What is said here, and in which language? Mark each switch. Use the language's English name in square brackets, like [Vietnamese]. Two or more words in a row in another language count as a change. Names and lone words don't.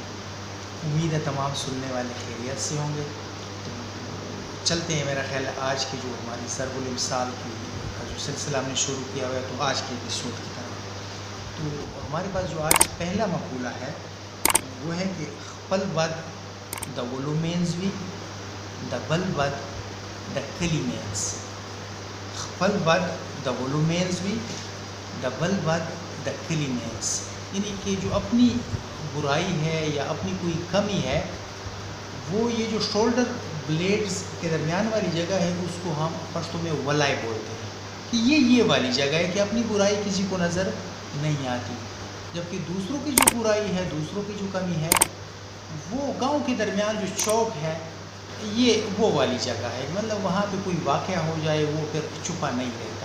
[Urdu] امید ہے تمام سننے والے خیریت سے ہوں گے۔ تو چلتے ہیں، میرا خیال ہے آج کی جو ہماری ضرب الامثال کی کا جو سلسلہ ہم نے شروع کیا ہوا ہے تو آج کے ایپیسوڈ کی طرح تو ہمارے پاس جو آج پہلا مقولہ ہے وہ ہے کہ [Pashto] خپل بد دا ولو مینز وی دا بل بد دا کلی مینز۔ خپل بد دا ولو مینز وی دا بل بد دا کلی مینز، [Urdu] یعنی کہ جو اپنی برائی ہے یا اپنی کوئی کمی ہے وہ یہ جو [English] shoulder blades [Urdu] کے درمیان والی جگہ ہے اس کو ہم پشتو میں ولائی بولتے ہیں کہ یہ والی جگہ ہے کہ اپنی برائی کسی کو نظر نہیں آتی، جبکہ دوسروں کی جو برائی ہے، دوسروں کی جو کمی ہے وہ گاؤں کے درمیان جو چوک ہے یہ وہ والی جگہ ہے، مطلب وہاں پہ کوئی واقعہ ہو جائے وہ پھر چھپا نہیں رہتا۔